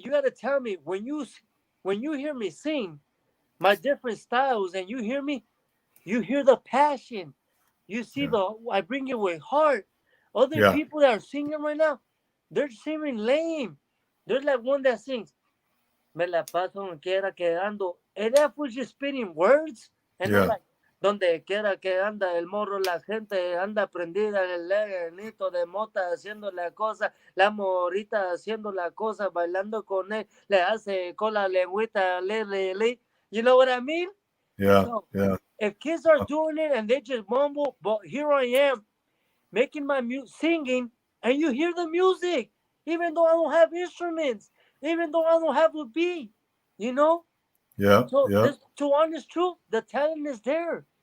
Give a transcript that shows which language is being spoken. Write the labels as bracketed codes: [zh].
[en] You gotta tell me when you hear me sing my different styles, and you hear me, you hear the passion. You see Yeah, the I bring it with heart. Other yeah, people that are singing right now, they're singing lame. There's like one that sings, [es] "Me la paso donde quiera que ando," [en] and that was just spitting words, and I'm yeah, [es] like, "Donde quiera que anda el morro, la gente anda prendida en el leguenito de mota haciendo la cosa, la morita haciendo la cosa, bailando con él, le hace con la lengüita, le." [en] You know what I mean? yeah, So yeah, if kids are doing it and they just mumble, but here I am making my singing, and you hear the music, even though I don't have instruments, even though I don't have a beat, you know. yeah, So yeah, this, to honest truth, the talent is there.